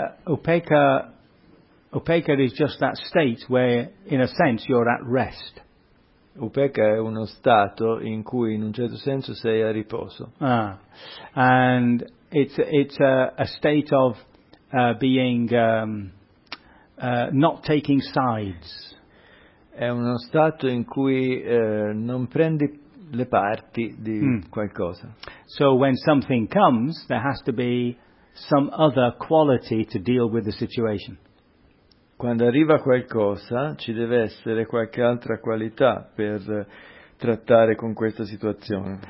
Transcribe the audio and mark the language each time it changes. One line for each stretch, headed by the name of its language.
English: Upekka is just that state where, in a sense, you're at rest.
Italian: Upekka è uno stato in cui, in un certo senso, sei a riposo.
English: Ah, and it's a state of being not taking sides.
Italian: È uno stato in cui non prendi le parti di qualcosa.
English: So when something comes, there has to be some other quality to deal with the situation.
Italian: Quando arriva qualcosa, ci deve essere qualche altra qualità per trattare con questa situazione.